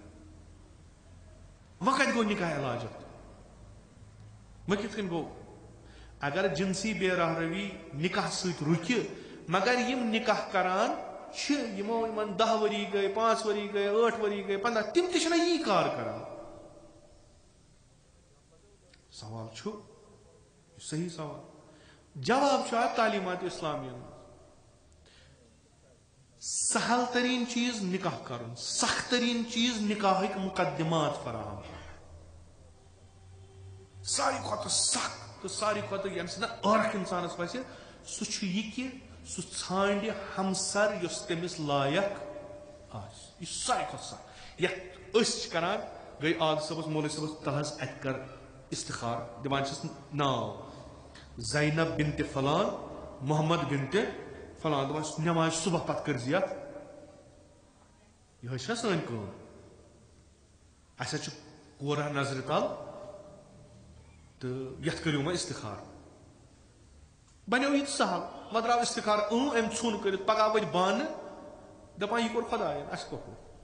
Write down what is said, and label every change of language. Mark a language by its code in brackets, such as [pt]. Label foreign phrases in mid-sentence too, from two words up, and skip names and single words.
[ks] وۄنۍ کتہِ گوٚو نکاح علاج وۄنۍ کِتھ کٔنۍ گوٚو اگر جنسی بے راہ روی نکاح سۭتۍ رُکہِ مگر یم نکاح کران چھِ یمو یمن 10 ؤری گٔے 5 ؤری گٔے 8 ؤری گٔے 15 تم تہِ چھِنہ یی کار کران سوال چھُ صحیح سوال جواب چھُ اتھ تعلیمات اسلامیہ سہل ترین چیز نکاح کرن سخت ترین چیز نکاحک مقدمات فراہم کرن ساری کھۄتہٕ سخت تو ساری کھۄتہٕ ییٚمہِ سۭتۍ نہٕ ٲرکھ اِنسانس وسہِ سُہ چھُ یہِ کہِ سُہ ژھانڈِ ہمسر یۄس تٔمِس لایق آسہِ یہِ چھُ ساری کھۄتہٕ سخت یتھ أسۍ چھِ کران گٔے آگ صٲبس مولوی صٲبس تل حظ اتہِ کر استخار دِوان چھِس ناو زینب بنتِ فلان محمد بنتِ فلان دپان نماز صبح پتہٕ کٔرزِ یتھ یِہے چھےٚ سٲنۍ کٲم اسہِ حظ چھُ کورا نظرِ تل تہٕ یتھ کٔرِو وۄنۍ استخار بنیو یہِ سہل وۄنۍ درٛاو استخار أمۍ ژھُن کٔرِتھ پگاہ ؤتھۍ بانہٕ دپان یہِ کوٚر خۄداین اسہِ کوٚر